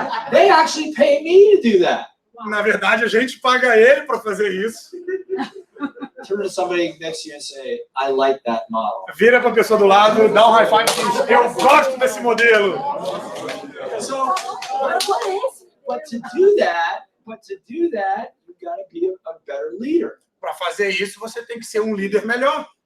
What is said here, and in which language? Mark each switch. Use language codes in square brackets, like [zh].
[en] They actually pay me to do that. [pt] Na verdade, a gente paga ele para fazer isso. [en] Turn to somebody next to you and say, I like that model. [pt] Vira para a pessoa do lado, dá um high five e diz, eu gosto desse modelo. [en] So, but to do that, you got to be a better leader. [pt] Para fazer isso, você tem que ser um líder melhor.